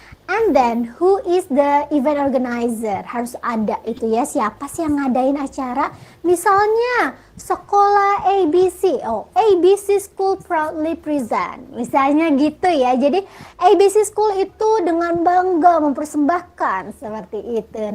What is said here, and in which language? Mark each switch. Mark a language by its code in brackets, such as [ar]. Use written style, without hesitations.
[en] And then who is the event organizer? [id] Harus ada itu ya, siapa sih yang ngadain acara? Misalnya sekolah ABC. [en] Oh, ABC School proudly present. [id] Misalnya gitu ya. Jadi ABC School itu dengan bangga mempersembahkan seperti itu.